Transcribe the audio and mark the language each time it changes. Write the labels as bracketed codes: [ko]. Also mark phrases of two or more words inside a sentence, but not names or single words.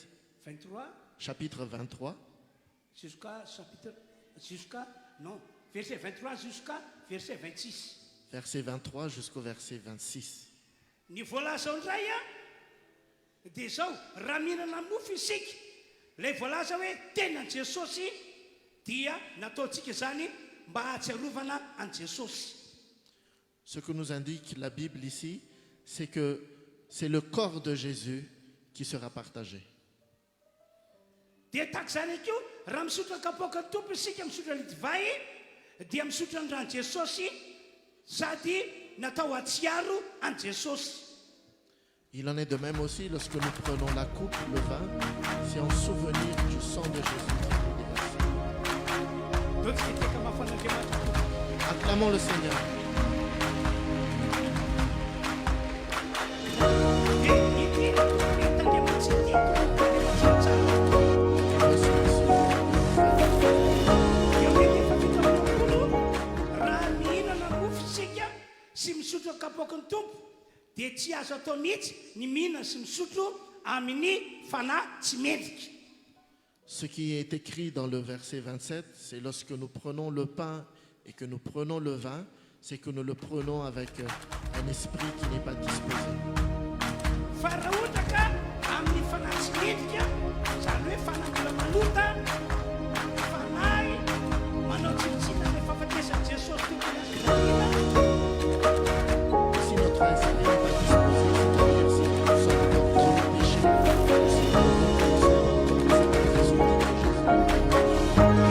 [fr] 23 chapitre 23, verset 23 jusqu'à verset 26. verset 23 jusqu'au verset 26. [mg] Ny voalaza indray a dia zao raha mihinana mofo isika ilay voalaza hoe tenan Jesosy dia nataontsika zany mba hatsiarovana an Jesosy. [fr] Ce que nous indique la Bible ici, c'est que c'est le corps de Jésus qui sera partagé. [mg] Dia tahaka zany akio raha misotra kapoaka tompo isika misotra ny divay dia misotra ny rano Jesosy sady natao hatsiaro an Jesosy. [fr] Il en est de même aussi lorsque nous prenons la coupe, le vin, c'est en souvenir du sang de Jésus qui est déversé. Acclamons le Seigneur. [mg] Raha mihinana mofo isika sy misotro kapoaky ny tompo dia tsy azo atao mihitsy ny mihinana sy misotro amin'ny fanahy tsy mendrika. [fr] Ce qui est écrit dans le verset 27, c'est lorsque nous prenons le pain et que nous prenons le vin, c'est que nous le prenons avec un esprit qui n'est pas disposé. [mg] Fa raha ohatra ka amin'ny fanahy tsy mendrika, zany hoe fanahy mbola malota, fanahy manao tsinotsina ny fahafatesany Jesosy tompony azy mihinana. [fr] Si notre esprit n'est pas disposé, c'est-à-dire si nous sommes encore dans le péché, si nous sommes encore dans les sacrifices de Jésus.